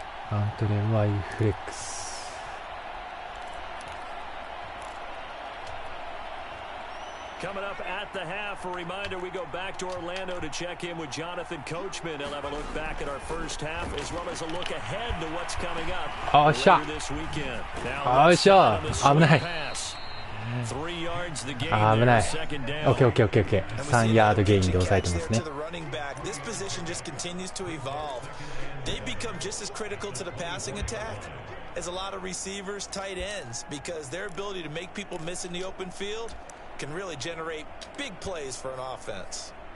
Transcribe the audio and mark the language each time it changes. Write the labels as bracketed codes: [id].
[ja] アントレンワイフレックス。 [en] Coming up at the half, a reminder we go back to Orlando to check in with Jonathan Coachman. He'll have a look back at our first half as well as a look ahead to what's coming up later this weekend. Now, [ja] よっしゃ、危ない。 [en] 3 yards the gain. [ja] 危ない。 [en] Second down. [ja] オッケーオッケーオッケーオッケー。3ヤードゲインで抑えてますね。 [en] This position just continues to evolve. They become just as critical to the passing attack as a lot of receivers, tight ends, because their ability to make people miss in the open field can really generate big plays for an offense.